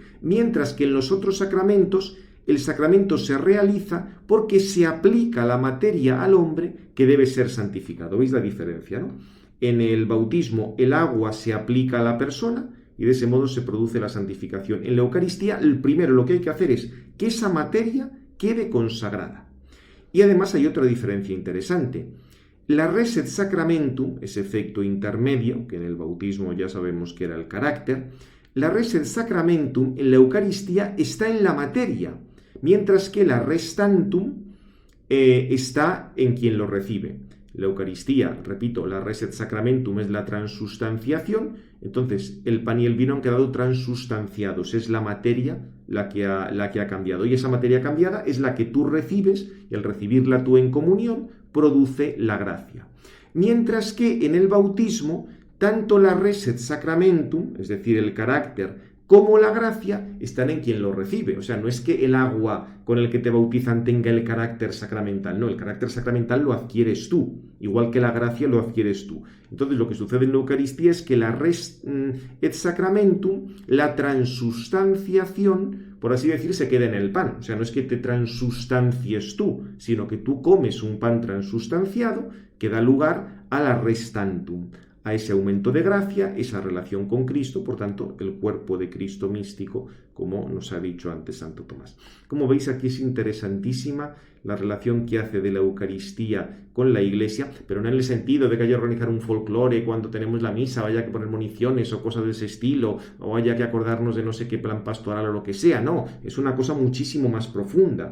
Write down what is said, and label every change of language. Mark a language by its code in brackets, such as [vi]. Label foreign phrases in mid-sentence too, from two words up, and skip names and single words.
[es] Mientras que en los otros sacramentos, el sacramento se realiza porque se aplica la materia al hombre que debe ser santificado. ¿Veis la diferencia, no? En el bautismo el agua se aplica a la persona y de ese modo se produce la santificación. En la Eucaristía, el primero lo que hay que hacer es que esa materia quede consagrada. Y además hay otra diferencia interesante. La [la] res et sacramentum, [es] ese efecto intermedio, que en el bautismo ya sabemos que era el carácter, la [la] res et sacramentum [es] en la Eucaristía está en la materia, mientras que la [la] res tantum [es] está en quien lo recibe. La Eucaristía, repito, la [la] res et sacramentum [es] es la transustanciación, entonces el pan y el vino han quedado transustanciados, es la materia la que ha cambiado, y esa materia cambiada es la que tú recibes, y al recibirla tú en comunión produce la gracia. Mientras que en el bautismo, tanto la [la] res et sacramentum, [es] es decir, el carácter, como la gracia están en quien lo recibe. O sea, no es que el agua con el que te bautizan tenga el carácter sacramental, no, el carácter sacramental lo adquieres tú, igual que la gracia lo adquieres tú. Entonces lo que sucede en la Eucaristía es que la [la] res et sacramentum, [es] la transustanciación, por así decir, se queda en el pan. O sea, no es que te transustancies tú, sino que tú comes un pan transustanciado que da lugar a la [la] res tantum, [es] a ese aumento de gracia, esa relación con Cristo, por tanto, el cuerpo de Cristo místico, como nos ha dicho antes Santo Tomás. Como veis, aquí es interesantísima la relación que hace de la Eucaristía con la Iglesia, pero no en el sentido de que haya que organizar un folclore cuando tenemos la misa, o haya que poner municiones o cosas de ese estilo, o haya que acordarnos de no sé qué plan pastoral o lo que sea, no, es una cosa muchísimo más profunda.